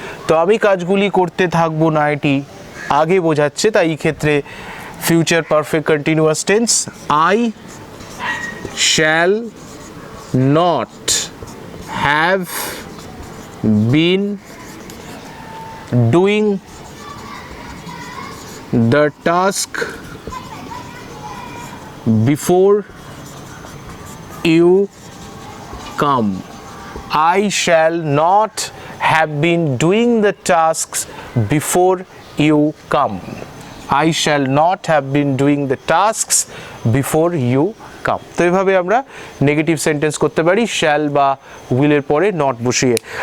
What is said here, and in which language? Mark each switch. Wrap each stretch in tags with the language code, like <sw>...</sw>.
<bn>তো আমি কাজগুলি করতে থাকবো না এটি আগে বোঝাচ্ছে, তাই এই ক্ষেত্রে future perfect continuous tense</bn> <en>I shall not have been doing the task before you come. I shall not have been doing the tasks before you come. I shall not have been doing the tasks before you come.</en> <bn>তো এইভাবে আমরা negative sentence করতে পারি shall বা উইলের পরে not বসিয়ে।</bn>